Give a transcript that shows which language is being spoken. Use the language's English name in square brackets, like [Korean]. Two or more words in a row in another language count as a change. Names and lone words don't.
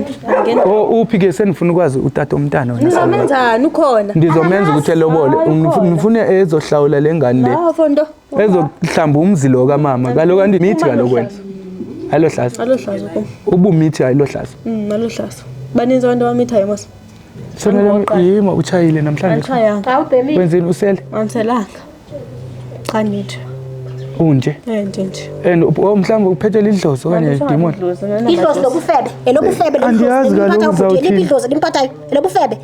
[Xhosa] Uphi ke senifuna ukwazi utata omntana wena. [Zulu] Nizomenzani ukhona? [Xhosa] Ndizomenza ukuthi elobole. [Zulu] Ngifuna ezohlawula lengane le. [Xhosa] Fondo. Ezohlamba umzi lo kaMama. Kaloku andimithi kaloku wena. Alo hlaza. Alo hlaza kum. Ubumithi ayilo hlaza. Alo hlaza. Baninzi abantu abamithayo mas. Sona yima uchayile namhlanje. Achayanga. Awubhemi. Wenzeni usele? Anselanga. Cha nithi. Unje. Nje. And mhlawumbe uphethe idlozi okanye idemon. Idlozi lokufebe. Elobufebe Andiyazi kaloku uzawuthini. Idlozi limpathayo. Elobufebe.